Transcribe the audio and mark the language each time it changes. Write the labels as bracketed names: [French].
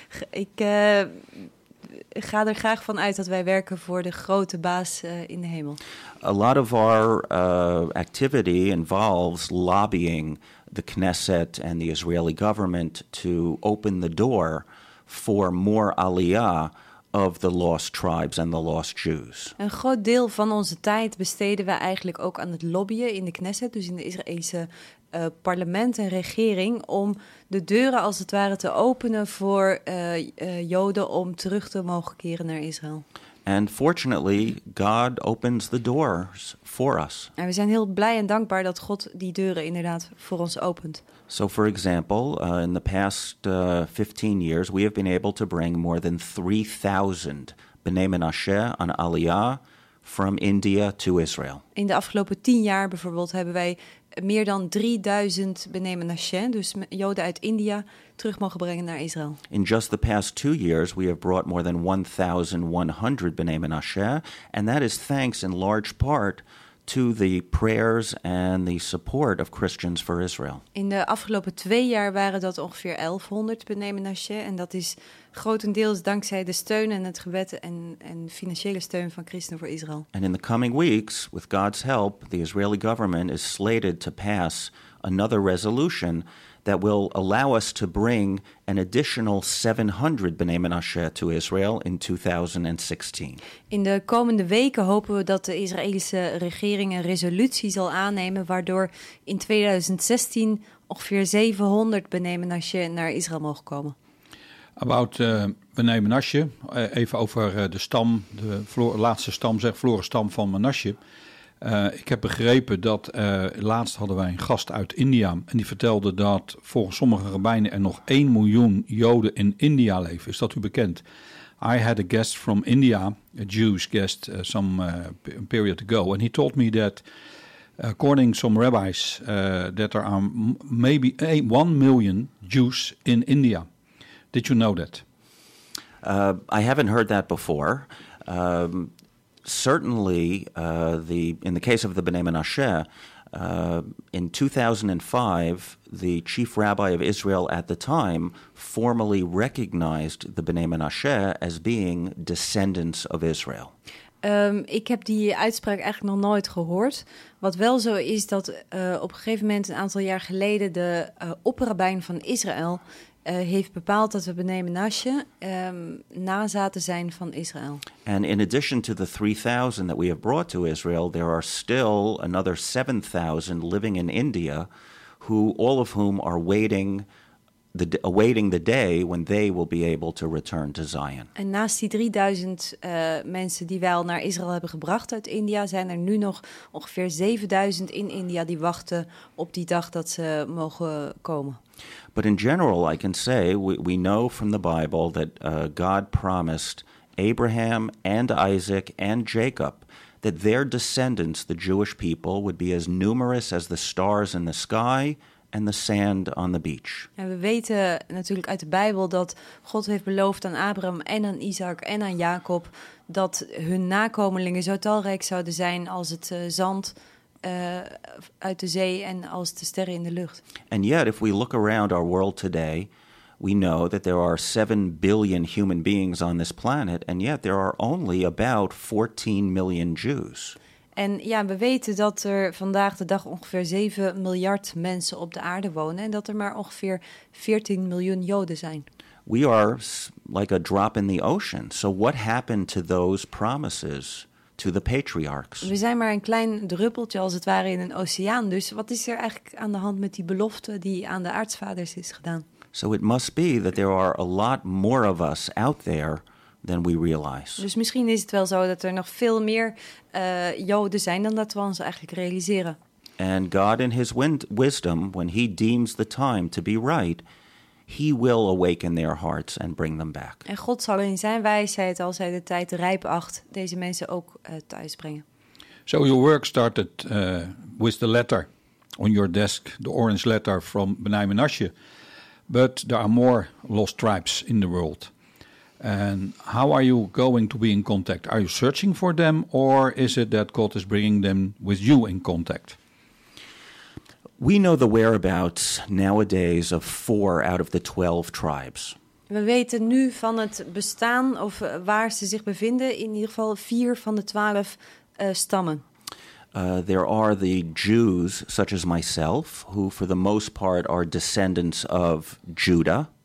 [Dutch] Ik ga er graag van uit dat wij werken voor de grote baas in de hemel. [English] A lot of our activity involves lobbying the Knesset and the Israeli government to open the door for more aliyah of the lost tribes and the lost Jews. [Dutch] Een groot deel van onze tijd besteden we eigenlijk ook aan het lobbyen in de Knesset, dus in de Israëlse parlement en regering, om de deuren als het ware te openen voor Joden om terug te mogen keren naar Israël. [English] And fortunately, God opens the doors for us. [Dutch] En we zijn heel blij en dankbaar dat God die deuren inderdaad voor ons opent. [English] So for example, in the past 15 years, we have been able to bring more than 3,000 B'nai Menashe on Aliyah from India to Israel. [Dutch] In de afgelopen 10 jaar bijvoorbeeld hebben wij meer dan 3000 B'nai Menashe, dus Joden uit India, terug mogen brengen naar Israël. [English] In just the past 2 years, we have brought more than 1,100 B'nai Menashe, and that is thanks in large part to the prayers and the support of Christians for Israel. [Dutch] In de afgelopen 2 jaar waren dat ongeveer 1100 B'nai Menashe, en dat is grotendeels dankzij de steun en het gebed en financiële steun van christenen voor Israël. [English] And in the coming weeks, with God's help, the Israeli government is slated to pass another resolution that will allow us to bring an additional 700 B'nai Menashe to Israel in 2016. [Dutch] In de komende weken hopen we dat de Israëlische regering een resolutie zal aannemen waardoor in 2016 ongeveer 700 B'nai Menashe naar Israël mogen komen. [English] About [Dutch] B'nai Menashe, even over de stam, de laatste stam, zeg, verloren stam van Menashe. Ik heb begrepen dat laatst hadden wij een gast uit India en die vertelde dat volgens sommige rabbijnen er nog 1 miljoen Joden in India leven. Is dat u bekend? [English] I had a guest from India, a Jewish guest, some period ago, and he told me that according some rabbis that there are maybe 1 million Jews in India. Did you know that? I haven't heard that before. Certainly, in the case of the B'nai Menashe, in 2005, the chief rabbi of Israel at the time formally recognized the B'nai Menashe as being descendants of Israel. [Dutch] Ik heb die uitspraak eigenlijk nog nooit gehoord. Wat wel zo is dat op een gegeven moment, een aantal jaar geleden, de opperrabijn van Israël heeft bepaald dat we B'nai Menashe nazaten zijn van Israël. [English] And in addition to the 3,000 that we have brought to Israel, there are still another 7,000 living in India, who all of whom are awaiting the day when they will be able to return to Zion. [Dutch] En naast die 3,000 mensen die wij al naar Israël hebben gebracht uit India, zijn er nu nog ongeveer 7,000 in India die wachten op die dag dat ze mogen komen. [English] But in general, I can say we know from the Bible that God promised Abraham and Isaac and Jacob that their descendants, the Jewish people, would be as numerous as the stars in the sky and the sand on the beach. [Dutch] En we weten natuurlijk uit de Bijbel dat God heeft beloofd aan Abraham en aan Isaac en aan Jacob dat hun nakomelingen zo talrijk zouden zijn als het zand uit de zee en als de sterren in de lucht. [English] And yet, if we look around our world today, we know that there are 7 billion human beings on this planet, and yet there are only about 14 million Jews. [Dutch] En ja, we weten dat er vandaag de dag ongeveer 7 miljard mensen op de aarde wonen en dat er maar ongeveer 14 miljoen Joden zijn. [English] we are like a drop in the ocean. So what happened to those promises to the patriarchs? [Dutch] We zijn maar een klein druppeltje als het ware in een oceaan. Dus wat is er eigenlijk aan de hand met die belofte die aan de aartsvaders is gedaan? [English] So it must be that there are a lot more of us out there than we realize. [Dutch] Dus misschien is het wel zo dat er nog veel meer Joden zijn dan dat we ons eigenlijk realiseren. [English] And God in his wisdom, when he deems the time to be right, he will awaken their hearts and bring them back. [Dutch] En God zal in zijn wijsheid, als hij de tijd rijp acht, deze mensen ook thuis brengen. [English] So your work started with the letter on your desk, the orange letter from B'nai Menashe. But there are more lost tribes in the world. And how are you going to be in contact? Are you searching for them, or is it that God is bringing them with you in contact? We know the whereabouts nowadays of 4 out of the 12 tribes. [Dutch] We weten nu van het bestaan of waar ze zich bevinden in ieder geval 4 van de 12 stammen. [English] There are the Jews such as myself who for the most part are descendants of Judah.